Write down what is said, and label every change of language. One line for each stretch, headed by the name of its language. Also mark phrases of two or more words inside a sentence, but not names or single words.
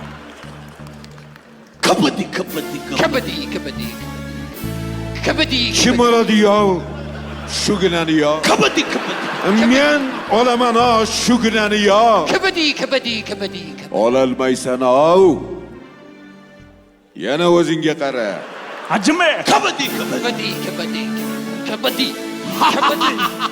Hindi: कबड्डी कबड्डी Kabaddi, kabaddi. Kabaddi,
Uzbek: Kim oladi yo? Shuginani yo.
Hindi: कबड्डी कबड्डी
Uzbek: Men olaman o shuginani yo.
Hindi: kabaddi, kabaddi, kabaddi.
Uzbek: Ololmaysan o. Yana o'zingga qara.
Japanese: Hajime.
Hindi: कबड्डी कबड्डी Kabaddi, kabaddi. Kabaddi. Kabaddi.